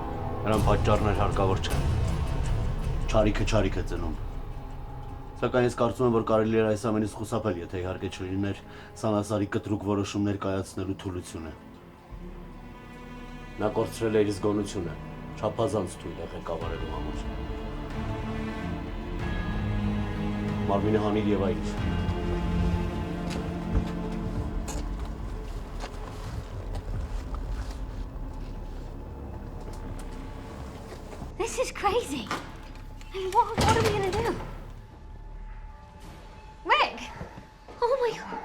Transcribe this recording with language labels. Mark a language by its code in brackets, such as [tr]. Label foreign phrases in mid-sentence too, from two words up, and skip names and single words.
[hy] Նրան պատճառներ հարկավոր չեն։ Չարիքը չարիք է ծնում։ Սակայն ես կարծում եմ, որ կարելի էր այս ամենից խուսափել, եթե իհարկե չլիներ սանասարի կտրուկ որոշումներ կայացնելու թուլությունը։ Նա կորցրել է իր զգոնությունը, չափազանց թույլ է ղեկավարելու համար։ Մարմինը հանիր եւ այլն։ [en] This is crazy. I mean, what are we gonna do? Rick! Oh my god.